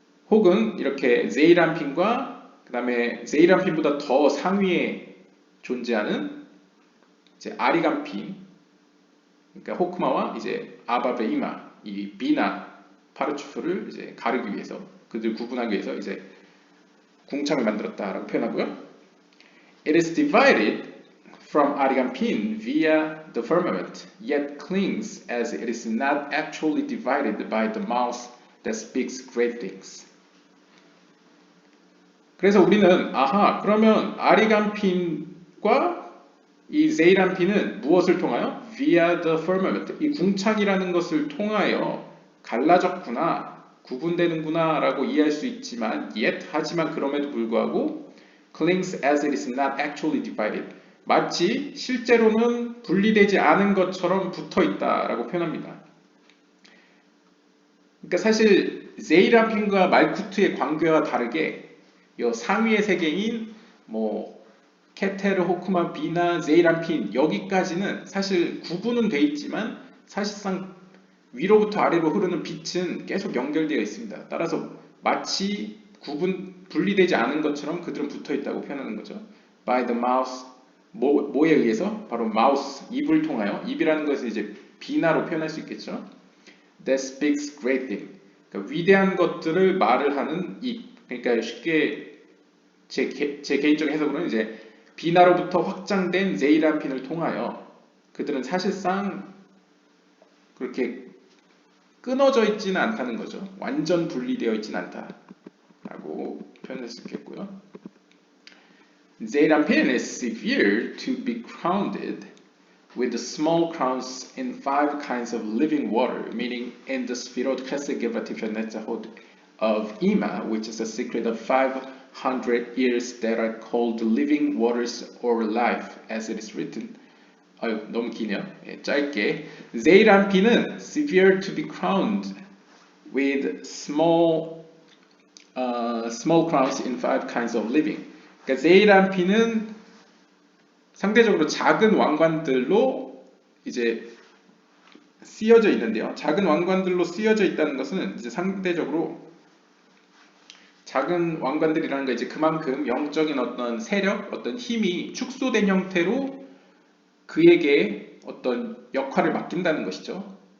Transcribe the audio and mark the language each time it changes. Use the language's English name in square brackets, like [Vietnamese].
[Korean] 혹은 이렇게 세이란핀과 그 다음에 세이란핀보다 더 상위에 존재하는 이제 아리간핀, 그러니까 호크마와 이제 아바베이마, 이 비나 파르추프를 이제 가르기 위해서 그들 구분하기 위해서 이제 궁창을 만들었다라고 표현하고요. [English] It is divided from Arigampin via the firmament, yet clings as it is not actually divided by the mouth that speaks great things. [Korean] 그래서 우리는 그러면 아리간핀과 이 세이란핀은 무엇을 통하여? [English] via the firmament, [Korean] 이 궁창이라는 것을 통하여 갈라졌구나, 구분되는구나 라고 이해할 수 있지만 하지만 그럼에도 불구하고 [English] clings as it is not actually divided, [Korean] 마치 실제로는 분리되지 않은 것처럼 붙어 있다라고 표현합니다. 그러니까 사실 세이란핀과 말쿠트의 관계와 다르게 이 상위의 세계인 케테르, 호크마, 비나, 세이란핀 여기까지는 사실 구분은 돼 있지만 사실상 위로부터 아래로 흐르는 빛은 계속 연결되어 있습니다. 따라서 마치 분리되지 않은 것처럼 그들은 붙어 있다고 표현하는 거죠. [English] By the mouth, [Korean] 뭐에 의해서? 바로 mouth, 입을 통하여. 입이라는 것을 이제 비나로 표현할 수 있겠죠. [English] That speaks great thing. [Korean] 그러니까 위대한 것들을 말을 하는 입. 그러니까 쉽게 제 개인적 해석으로는 이제 비나로부터 확장된 세이란핀을 통하여 그들은 사실상 그렇게 끊어져 있지는 않다는 거죠. 완전 분리되어 있지는 않다라고 표현할 수 있겠고요. [English] 세이란핀 is severe to be crowned with the small crowns in 5 kinds of living water, meaning in the Sphirot Chesed Gevurah Netzachot of Ima, which is the secret of 500 years that are called living waters or life, as it is written. [Korean] 너무 기네요. 짧게. [English] 세이란핀은 severe to be crowned with small crowns in 5 kinds of living. [Korean] 그러니까 세이란핀은 상대적으로 작은 왕관들로 이제 쓰여져 있는데요. 작은 왕관들로 쓰여져 있다는 것은 이제 상대적으로 작은 왕관들이라는 게 이제 그만큼 영적인 어떤 세력, 어떤 힘이 축소된 형태로 그에게 어떤 역할을 맡긴다는 것이죠.